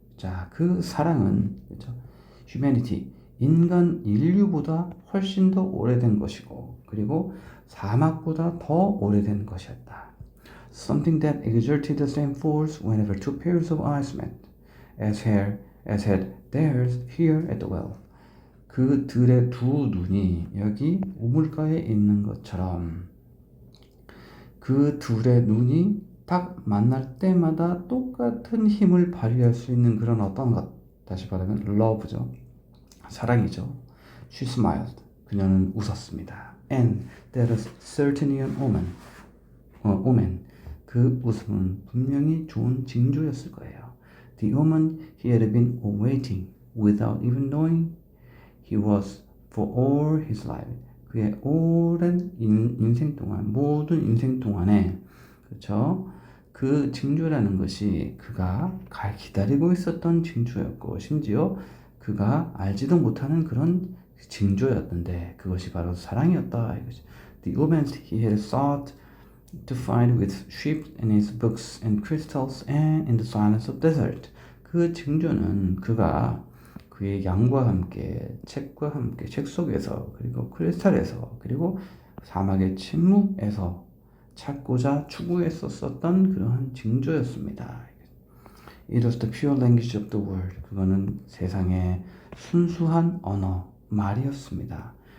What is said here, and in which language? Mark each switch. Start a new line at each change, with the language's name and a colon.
Korean: 자, 그 사랑은 그렇죠? humanity, 인류보다 훨씬 더 오래된 것이고, 그리고 사막보다 더 오래된 것이었다.
English: Something that exerted the same force whenever two pairs of eyes met, as had theirs here at the well.
Korean: 그들의 두 눈이 여기 우물가에 있는 것처럼 그 둘의 눈이 딱 만날 때마다 똑같은 힘을 발휘할 수 있는 그런 어떤 것, 다시 말하면 love죠. 사랑이죠.
English: She smiled.
Korean: 그녀는 웃었습니다.
English: And that is certainly an omen.
Korean: 그 웃음은 분명히 좋은 징조였을 거예요.
English: The omen he had been awaiting without even knowing he was for all his life.
Korean: 그의 오랜 인생 동안, 모든 인생 동안에, 그렇죠? 그 징조라는 것이 그가 기다리고 있었던 징조였고, 심지어 그가 알지도 못하는 그런 징조였는데, 그것이 바로 사랑이었다 이거죠.
English: The omens he had sought to find with sheep in his books and crystals and in the silence of desert.
Korean: 그 징조는 그가 그의 양과 함께, 책과 함께, 책 속에서, 그리고 크리스탈에서, 그리고 사막의 침묵에서 찾고자 추구했었던 그러한 징조였습니다.
English: It was the pure language of the world.
Korean: 그거는 세상의 순수한 언어, 말이었습니다.